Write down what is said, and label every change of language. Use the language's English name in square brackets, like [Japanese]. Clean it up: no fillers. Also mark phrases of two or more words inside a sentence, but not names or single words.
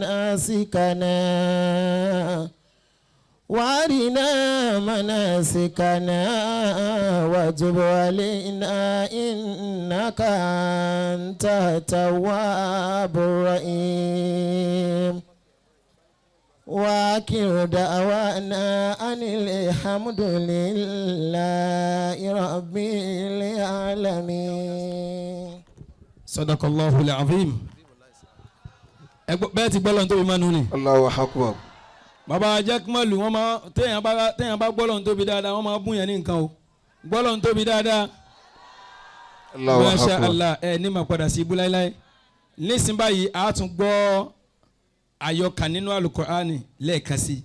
[Arabic] مناسكنا وتب علينا إنك أنت التواب الرحيم وآخر دعوانا أن الحمد لله رب العالمين. صدق الله العظيم. [Yoruba] bẹ́ẹ̀ ti gbọ́ lọ́n tóbi máa nù ni. [Arabic] الله أكبر. [Yoruba] bàbá ajákùmọ̀lù wọn máa téèyàn bá gbọ́ lọ́n tóbi dáadáa wọ́n máa bún yẹn ní nǹkan o gbọ́ lọ́n tóbi dáadáa. [Arabic] الله أكبر. ما شاء الله [Yoruba] ẹ ní ma padà sí ibú láíláí. nísìnyí báyìí a tún gbọ́ àyọkà nínú Al-Qur'ani lẹ́ẹ̀kan sí.